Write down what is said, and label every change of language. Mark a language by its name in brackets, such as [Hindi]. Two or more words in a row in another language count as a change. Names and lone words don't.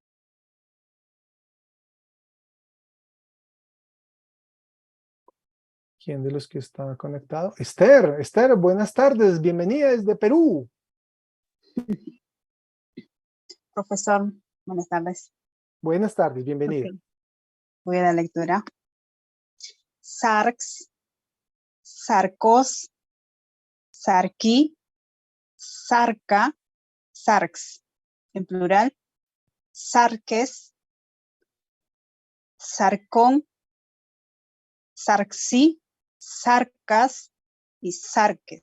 [Spanish] ¿Quién de los que está conectado? Esther, buenas tardes, bienvenida desde Perú. Profesor, buenas tardes. Buenas tardes, bienvenida. Okay. Voy a la lectura. [Greek] Sarx, sarcos, sarqui, sarca, sarx. [Spanish] En plural, [Greek] sarques, sarcón, sarxí, sarcas y sarques.